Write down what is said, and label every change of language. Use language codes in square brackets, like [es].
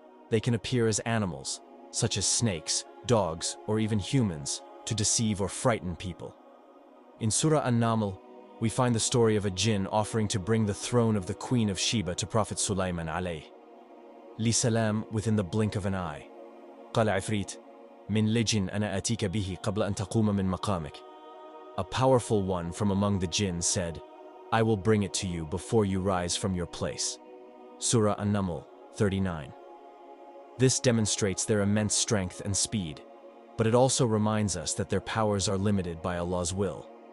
[en] They can appear as animals, such as snakes, dogs, or even humans, to deceive or frighten people. In Surah An-Naml, we find the story of a Jinn offering to bring the throne of the Queen of Sheba to Prophet Sulaiman alayhi salam within the blink of an eye. [ar] قال عفريت من لجن أنا آتيك به قبل أن تقوم من مقامك. [en] A powerful one from among the Jinn said, I will bring it to you before you rise from your place. Surah An-Naml 39. This demonstrates their immense strength and speed, but it also reminds us that their powers are limited by Allah's will.